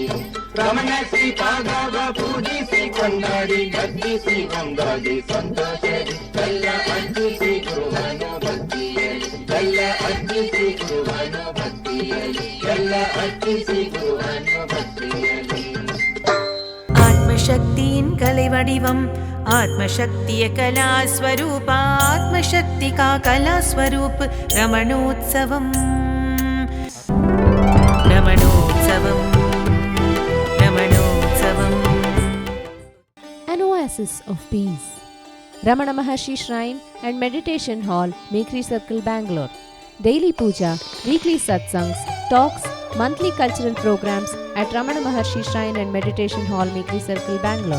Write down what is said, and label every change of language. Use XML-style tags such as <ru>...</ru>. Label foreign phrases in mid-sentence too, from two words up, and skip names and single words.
<kn>ರಮಣ ಶ್ರೀಪಾದವ ಪೂಜಿಸಿ ಕೊಂಡಾಡಿ ನರ್ತಿಸಿ ಒಂದಾಗಿ ಸಂತೋಷರಿ ಎಲ್ಲ ಅರ್ಚಿಸಿ ಗುರುವನ್ನು ಭಕ್ತಿಯಲಿ. ಎಲ್ಲ ಅರ್ಚಿಸಿ ಗುರುವನ್ನು ಭಕ್ತಿಯಲಿ, ಎಲ್ಲ ಅರ್ಚಿಸಿ ಗುರುವನ್ನು ಭಕ್ತಿಯಲಿ.</kn> <ta>ஆத்மசக்தியின் கலை வடிவம்,</ta> <kn>ಆತ್ಮಶಕ್ತಿಯ ಕಲಾಸ್ವರೂಪ,</kn> <hi>आत्मशक्तिका कलास्वरूप</hi> <ta>ரமணோத்சவம். ரமணோத்சவம், ரமணோத்சவம்.</ta> <en>An oasis of peace. Ramana Maharshi Shrine and Meditation Hall, Mekri Circle, Bangalore. Daily puja, weekly satsangs, talks, monthly cultural programs at Ramana Maharshi Shrine and Meditation Hall, Mekri Circle, Bangalore.</en>